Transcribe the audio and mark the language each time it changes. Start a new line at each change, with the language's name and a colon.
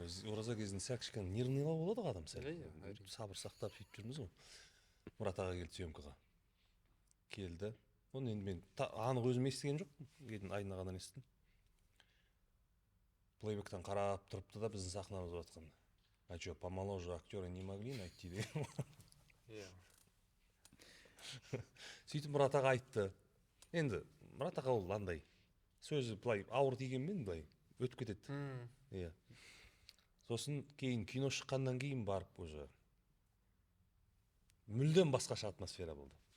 Kazakh: Ораза кезінде сәл кішкене нервныйлау болады ғой адам сәл. Сабыр сақтап сөйтіп жүрміз ғой. Мұрат аға келді съемкаға. Келді. Оны енді мен анық өзім естіген жоқпын. Кейін айнадан естідім. Плейбектен қарап тұрыпты да біздің сахнамыз жатқанда.
Russian: А что, помоложе актеры не могли найти
Kazakh: деген. Сөйтіп Мұрат аға айтты. Енді Мұрат аға ол андай сөзі былай ауыр тигенмен былай өтіп кетеді. Иә. Сосын кейін кино шыққаннан кейін барып уже мүлдем басқаша атмосфера болды.